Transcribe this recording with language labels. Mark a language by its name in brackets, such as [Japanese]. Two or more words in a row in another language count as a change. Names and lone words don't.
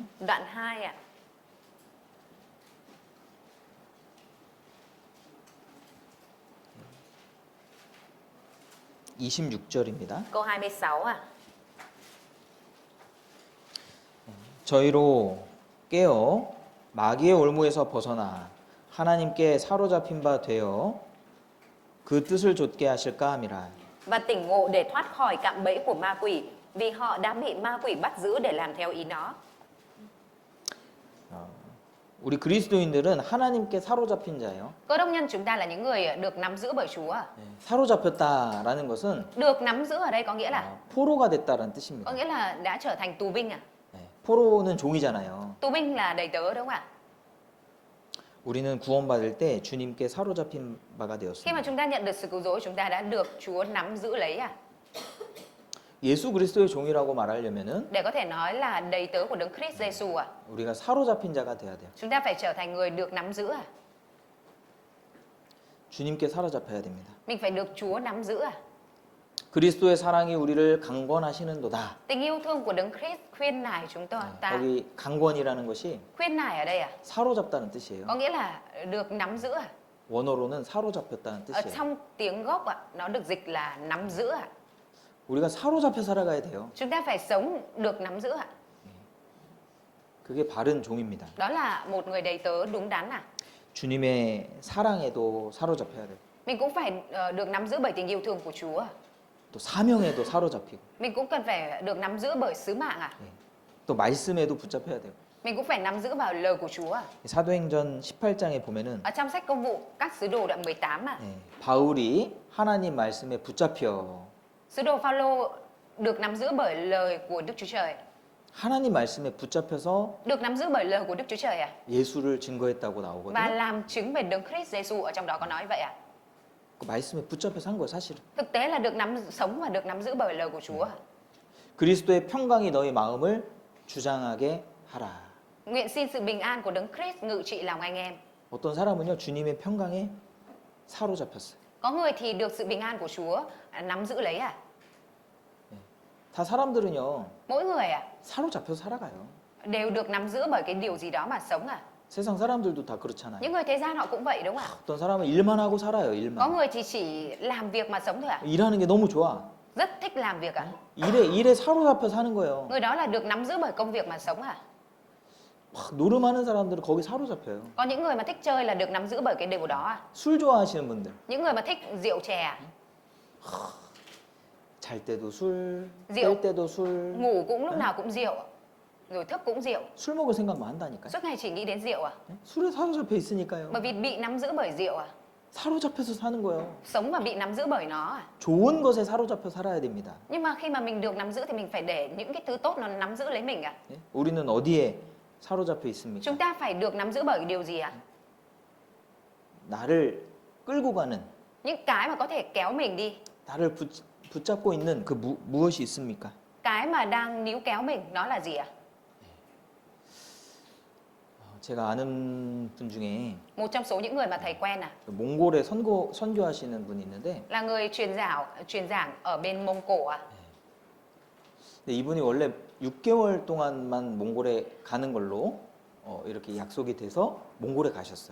[Vietnamese] đoạn 2 ạ. [Korean] 26절입니다. [Vietnamese] Câu 26 ạ. [Korean] 저희로 깨어 마귀의 올무에서 벗어나 하나님께 사로잡힌 바 되어 그 뜻을 좇게 하실까 함이라. [Vietnamese] Và tỉnh ngộ để thoát khỏi cạm bẫy của ma quỷ, vì họ đã bị ma quỷ bắt giữ để làm theo ý nó. [Korean] 우리 그리스도인들은 하나님께 사로잡힌 자예요. [Vietnamese] Cơ đốc nhân chúng ta là những người được nắm giữ bởi Chúa. [Korean] 사로잡혔다라는 것은 [Vietnamese] Được nắm giữ ở đây có nghĩa là [Korean] 포로가 됐다라는 뜻입니다. [Vietnamese] có nghĩa là đã trở thành tù binh à? [Korean] 포로는 종이잖아요. [Vietnamese] Tù binh là đầy tớ đúng không ạ? [Korean] 우리는 구원받을 때 주님께 사로잡힌 바가 [Vietnamese] Khi mà [Korean] 되었습니다. [Vietnamese] chúng ta nhận được sự cứu rỗi, chúng ta đã được Chúa nắm giữ lấy à? [Korean] 예수 그리스도의 종이라고 말하려면은 [Vietnamese] Để có thể nói là đầy tớ của Đấng Christ Giêsu à? [Korean] 우리가 사로잡힌 자가 돼야 돼요. [Vietnamese] Chúng ta phải trở thành người được nắm giữ à? [Korean] 주님께 사로잡혀야 됩니다. [Vietnamese] Mình phải được Chúa nắm giữ à? [Korean] 그리스도의 사랑이 우리를 강권하시는도다. [Vietnamese] Tình yêu thương của Đấng Christ khuyên nài chúng ta. [Korean] 여기 강권이라는 것이 [Vietnamese] Khuyên nài ở đây à? [Korean] 사로잡다는 뜻이에요. [Vietnamese] Có nghĩa là được nắm giữ à? [Korean] 원어로는 사로잡혔다는 [Vietnamese] Ở [Korean] 뜻이에요. [Vietnamese] trong tiếng gốc ạ, nó được dịch là nắm giữ ạ. [Korean] 우리가 사로잡혀 살아가야 돼요. [Vietnamese] Chúng ta phải sống được nắm giữ ạ. [Korean] 그게 바른 종입니다. [Vietnamese] Đó là một người đầy tớ đúng đắn à. [Korean] 주님의 사랑에도 사로잡혀야 돼요. [Vietnamese] Mình cũng phải được nắm giữ bởi tình yêu thương của Chúa. [Korean] 또 사명에도 사로잡히고 [Vietnamese] Mình cũng cần phải được nắm giữ bởi sứ mạng à. [Korean] 또 말씀에도 붙잡혀야 돼요. [Vietnamese] Mình cũng phải nắm giữ vào lời của Chúa à. [Korean] 사도행전 18장에 보면은 [Vietnamese] Ở trong sách Công vụ các sứ đồ đoạn 18 à. [Korean] 바울이 하나님 말씀에 붙잡혀 [Vietnamese] Sứ đồ Phaolô được nắm giữ bởi lời của Đức Chúa Trời. [Korean] 하나님 말씀에 붙잡혀서 [Vietnamese] Được nắm giữ bởi lời của Đức Chúa Trời à. [Korean] 예수를 증거했다고 [Vietnamese] Và [Korean] 나오거든요. [Vietnamese] làm chứng về Đấng Christ Giêsu, ở trong đó có nói vậy à. [Korean] 그 말씀에 붙잡혀 산 거예요, 사실은. [Vietnamese] Thực tế là được sống và được nắm giữ bởi lời của Chúa. [Korean] 그리스도의 평강이 너희 마음을 주장하게 하라. [Vietnamese] Nguyện xin sự bình an của Đấng Christ ngự trị lòng anh em. [Korean] 어떤 사람은요, 주님의 평강에 사로잡혔어요. [Vietnamese] Có người thì được sự bình an của Chúa nắm giữ lấy à. [Korean] 다 사람들은요, [Vietnamese] Mỗi người à [Korean] 사로잡혀서 살아가요. [Vietnamese] đều được nắm giữ bởi cái điều gì đó mà sống à. [Korean] 세상 사람들도 다 그렇잖아요. [Vietnamese] Những người thế gian họ cũng vậy đúng không ạ? [Korean] 어떤 사람은 일만 하고 살아요, [Vietnamese] Có [Korean] 일만. [Vietnamese] người thì chỉ làm việc mà sống thôi ạ. [Korean] 일하는 게 너무 좋아. [Vietnamese] Rất thích làm việc ạ. [Korean] 일에 사로잡혀 사는 거예요. [Vietnamese] Người đó là được nắm giữ bởi công việc mà sống à. [Korean] 막 노름하는 사람들은 거기 사로잡혀요. [Vietnamese] Có những người mà thích chơi là được nắm giữ bởi cái điều đó à. [Korean] 술 좋아하시는 분들, [Vietnamese] Những người mà thích rượu chè, [Korean] 잘 때도 술, [Vietnamese] rượu. [Korean] 깰 때도 술, [Vietnamese] Ngủ cũng lúc nào cũng rượu, rồi thức cũng rượu, [Korean] 술 먹을 생각만 한다니까요. [Vietnamese] suốt ngày chỉ nghĩ đến rượu à. [Korean] 술에 사로잡혀 있으니까요. [Vietnamese] Bởi vì bị nắm giữ bởi rượu à. [Korean] 사로잡혀서 사는 거예요. [Vietnamese] Sống và bị nắm giữ bởi nó à. [Korean] 좋은 것에 사로잡혀 살아야 됩니다. [Vietnamese] Nhưng mà khi mà mình được nắm giữ thì mình phải để những cái thứ tốt nó nắm giữ lấy mình à. [Korean] 예? 우리는 어디에 사로잡혀 있습니까? [Vietnamese] Chúng ta phải được nắm giữ bởi điều gì à? [Korean] 나를 끌고 가는, [Vietnamese] Những cái mà có thể kéo mình đi, [Korean] 나를 붙잡고 있는 그 무엇이 있습니까? [Vietnamese] cái mà đang níu kéo mình, nó là gì à? [Korean] 제가 아는 분 중에 [Vietnamese] Một trong số những người mà thầy quen à, [Korean] 몽골에 선교하시는 분이 있는데 [Vietnamese] là người truyền giảng ở bên Mông Cổ à. [Korean] 근데 이분이 원래 6개월 동안만 몽골에 가는 걸로 이렇게 약속이 돼서 몽골에 가셨어요.